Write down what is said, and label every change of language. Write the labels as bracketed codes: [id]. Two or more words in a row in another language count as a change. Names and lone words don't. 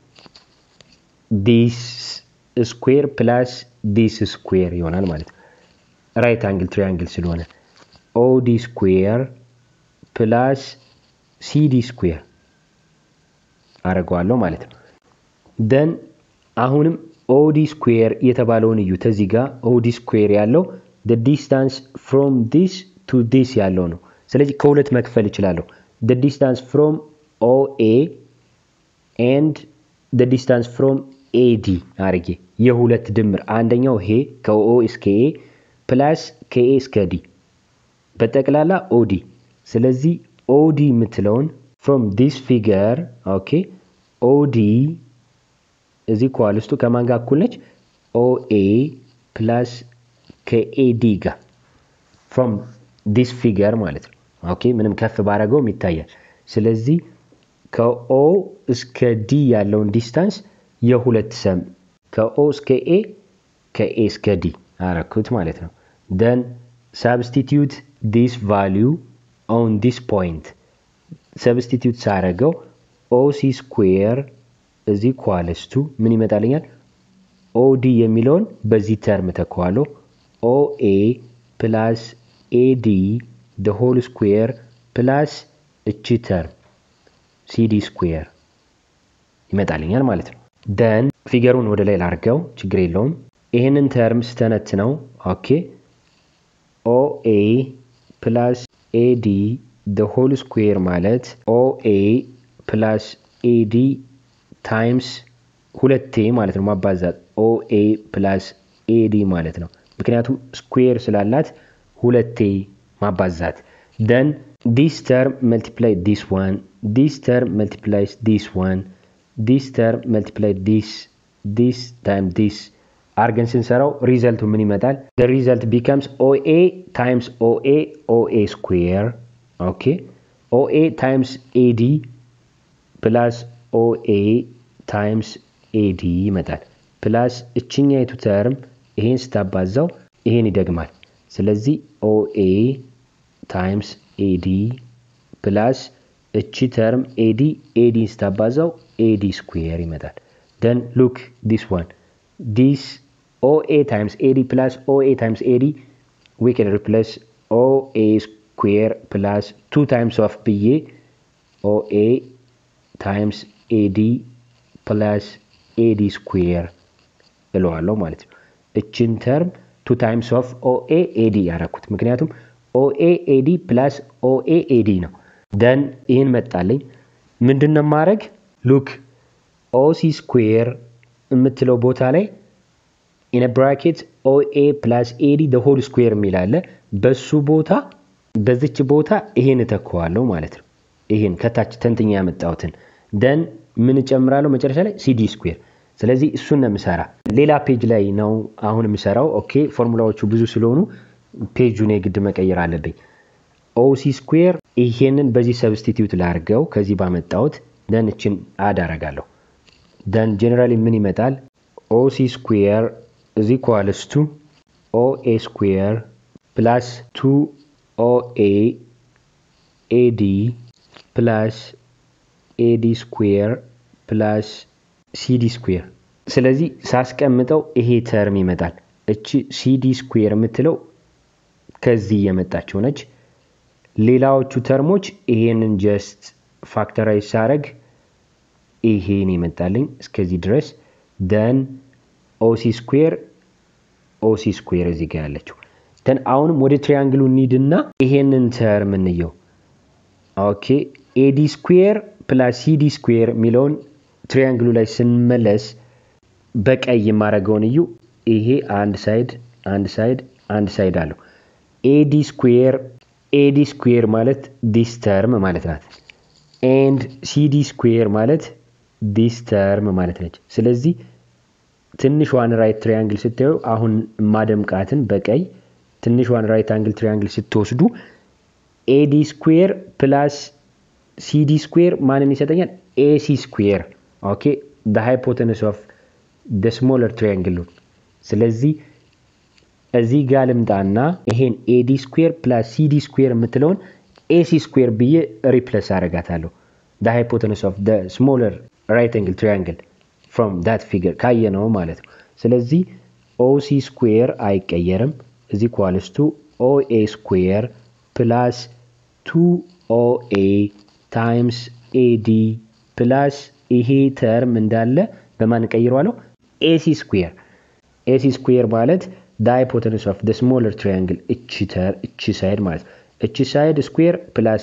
[en] this square plus this square [am] ይሆናል ማለት ነው። [en] right angle triangle [am] ስለሆነ [en] OD square plus CD square [am] አረጋዋለሁ ማለት ነው። then አሁንም [en] OD square [am] የተባለውን እዩ። ተዚህ ጋር [en] OD square [am] ያለው [en] the distance from this to this [am] ያለው ነው። ስለዚህ ከሁለት መክፈል እችላለሁ። [en] the distance from OA and the distance from AD [am] አርጌ የሁለት ድምር አንደኛው ይሄ ከO እስከ A plus ከA እስከ D በጠቅላላ OD ስለዚህ OD የምትለውን [en] from this figure okay OD is equals to [am] ከማን ጋር እኩል ነች [en] OA plus [am] ከAD ጋር [en] from this figure [am] ማለት ነው ኦኬ ምንም ከፍ ባረገው ይታያል። ስለዚህ ከO እስከ D ያለውን ዲስታንስ የሁለት ሰም ከO እስከ A ከA እስከ D አረኩት ማለት ነው። [en] then substitute this value on this point substitute [am] ሳረገው [en] OC square is equals to [am] ምን ይመጣልኛል OD የሚለውን በዚህ ተርም ተኳለው [en] OA plus AD the whole square plus [am] እቺ ተርም [en] CD square [am] ይመጣልኛል ማለት ነው። then ፊገሩን ወደ ላይ ላርገው ችግር የለውም። ይሄንን ተርም ስተነትነው ኦኬ [en] OA plus AD the whole square ማለት OA plus AD times [am] ሁለቴ ማለት ነው [en] ማባዛት OA plus AD [am] ማለት ነው። ምክንያቱም ስኩዌር ስላላት ሁለቴ ማባዛት [en] then this term multiply this one this term multiplies this one this term multiply this time this [am] አርገን ስንሰራው ሪዛልቱ ምን ይመጣል [en] the result becomes OA times OA square okay OA times AD plus OA times AD ይመጣል plus [am] እቺኛይቱ ተርም ይሄን ስታባዛው ይሄን ይደግማል። ስለዚህ [en] OA times AD plus [am] እቺ ተርም [en] AD ስታባዛው AD square ይመጣል። then look this one this OA times AD plus OA times AD we can replace OA square plus 2 times of BA OA times AD plus AD square [am] እለዋለሁ ማለት ነው። እቺን ተርም [en] 2 times of OA AD [am] ያረኩት ምክንያቱም [en] OA AD plus OA AD [am] ነው። then ይሄን መጣልኝ ምንድነው ማድረግ [en] look OC square [am] የምትለው ቦታ ላይ [en] in a bracket OA plus AD the whole square [am] የሚላለ በሱ ቦታ በዚች ቦታ ይሄን ተከዋለው ማለት ነው። ይሄን ከታች ተንትኛ ያመጣውትን then ምን ጨምራለሁ መጨረሻ ላይ CD square ስለዚህ እሱን ነው የምሰራ። ሌላ ፔጅ ላይ ነው አሁን የምሰራው ኦኬ ፎርሙላዎቹ ብዙ ስለሆኑ ፔጁን የግድ መቀየር አለብኝ። [en] OC square [am] ይሄንን በዚህ ሰብስቲቲዩት ላርገው ከዚህ ባመጣውት then እቺን አድ አረጋለሁ then generally ምን ይመጣል [en] OC square is equals to OA square plus 2OA AD plus AD square plus CD square [am] ስለዚህ ሳስቀምጠው ይሄ ተርም ይመጣል እቺ [en] CD square [am] የምትለው ከዚህ የመጣችው ነች ሌላዎቹ ተርሞች ይሄንን [en] just factorize [am] ሳረግ ይሄን ይመጣልኝ እስከዚህ ድረስ then OC square እዚህ ጋር ያለችው then አሁንም ወደ ትሪያንግሉ እንሂድና ይሄንን ተርም እንየው ኦኬ [en] AD square plus CD square [am] ሚለውን ትሪያንግሉ ላይ ስንመለስ በቀይ የማረጋውን እዩ ይሄ አንድ ሳይድ አለው [en] AD square [am] ማለት [en] this term [am] ማለት ናት [en] and CD square [am] ማለት [en] this term [am] ማለት ነች ስለዚህ ትንሿን ራይት ትሪያንግል ስታዩ አሁን ማደምቃትን በቀይ ትንሿን ራይት አንግል ትሪያንግል ስትወስዱ [en] AD square plus CD square [am] ማንን ይሰጠኛል [en] AC square okay the hypotenuse of the smaller triangle [am] ስለዚህ እዚህ ጋር ልምጣና ይሄን [en] AD square plus CD square የምትለውን AC square [am] ብዬ ሪፕሌስ አረጋታለሁ [en] the hypotenuse of the smaller right angle triangle from that figure [am] ካየነው ማለት ነው ስለዚህ [en] OC square አይቀየርም is equals to OA square plus 2OA times AD plus [am] ይሄ ተርም እንዳለ በማን ቀይሯለሁ [en] AC square ማለት the hypotenuse of the smaller triangle each side ማለት each side square plus